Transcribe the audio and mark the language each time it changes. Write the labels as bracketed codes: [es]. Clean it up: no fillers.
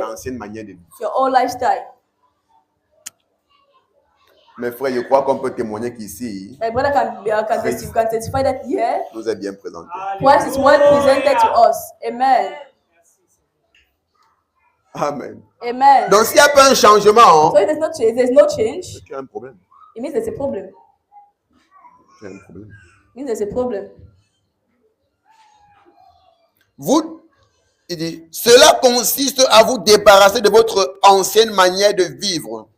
[fr] ton ancienne manière de vivre. [en] your old lifestyle. [fr] Mes frères, je crois qu'on peut témoigner qu'ici, [en] My brother can testify that yeah, [fr] nous est bien présenté. [en] Christ is well presented to us. Amen. Amen. Amen. [fr] Donc, s'il n'y a pas un changement, [en] So if there's no change, [fr] tu as un problème. [en] it means there's a problem. [fr] Tu as un problème. [en] It means there's a problem. [fr] Il dit, cela consiste à vous débarrasser de votre ancienne manière de vivre.